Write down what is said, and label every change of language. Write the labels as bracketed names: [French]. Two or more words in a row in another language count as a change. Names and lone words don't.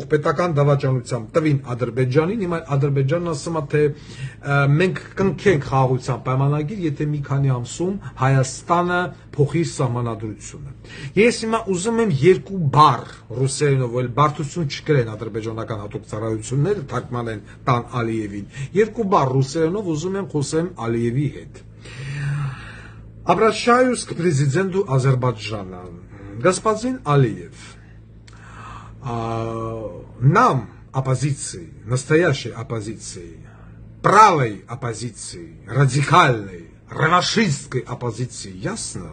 [Armenian] պետական դավաճանությամբ տվին Ադրբեջանին, հիմա Ադրբեջանն ասում է թե մենք կնքենք խաղաղության պայմանագիր, եթե մի քանի ամսում Հայաստանը փոխի սահմանադրությունը։ Ես հիմա ուզում եմ երկու բառ ռուսերենով, որ բարդություն չկրեն ադրբեջանական հատուկ ծառայությունները, թարգմանեն տան Ալիևին։ Երկու բառ ռուսերենով ուզում եմ խոսեմ Ալիևի հետ։ [Russian] Обращаюсь к президенту Азербайджана. Господин Алиев, нам, оппозиции, настоящей оппозиции, правой оппозиции, радикальной, реваншистской оппозиции, ясно?